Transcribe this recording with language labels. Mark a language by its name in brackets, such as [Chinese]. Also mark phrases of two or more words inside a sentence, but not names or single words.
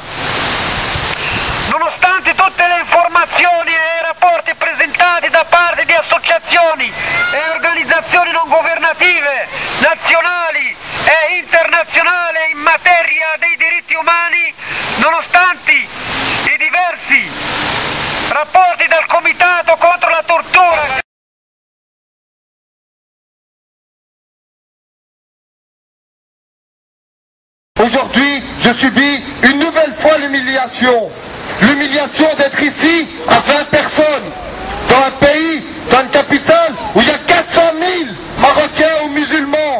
[Italian] Nonostante tutte le informazioni e rapporti presentati da parte di associazioni e organizzazioni internazionale in materia dei diritti umani, nonostante i diversi rapporti del Comitato contro la tortura. [French] Aujourd'hui, je subis une nouvelle fois l'humiliation. L'humiliation d'être ici à 20 personnes, dans un pays, dans une capitale, où il y a 400 000 Marocains ou musulmans.